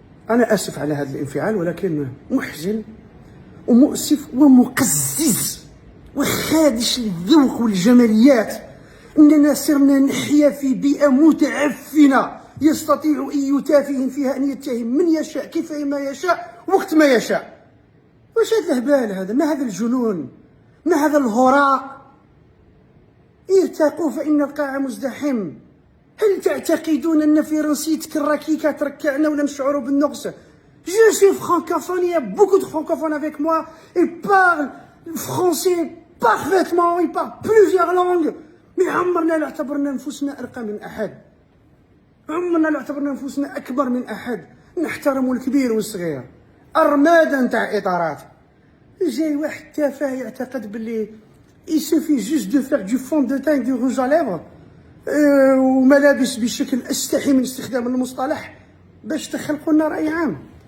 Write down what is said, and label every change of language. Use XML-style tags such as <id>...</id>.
<ar>أنا آسف على هذا الانفعال، ولكن محزن ومؤسف ومقزز وخادش للذوق والجماليات أننا صرنا نحيا في بيئة متعفنة يستطيع أي تافه فيها أن يتهم من يشاء كيفما يشاء وقت ما يشاء. واش هذا الهبال هذا؟ ما هذا الجنون؟ ما هذا الهراء؟ ارتقوا فإن القاع مزدحم. هل تعتقدون أن فرنسيتك الركيكة تركعنا ولا نشعروا بالنقص؟</ar> <fr>Je suis francophone, il y a beaucoup de francophones avec moi. Ils parlent français parfaitement, ils parlent plusieurs langues.</fr> <ar>Mais عمرنا لا اعتبرنا أنفسنا أرقى من أحد. عمرنا لا اعتبرنا أنفسنا أكبر من أحد. نحترم الكبير والصغير. أرمادا نتاع إطارات. جاي واحد تافه يعتقد باللي</ar> <fr>il suffit juste de faire du fond de teint du rouge à lèvres</fr> <ar>وملابس بشكل أستحي من استخدام المصطلح باش تخلقوا لنا رأي عام.</ar>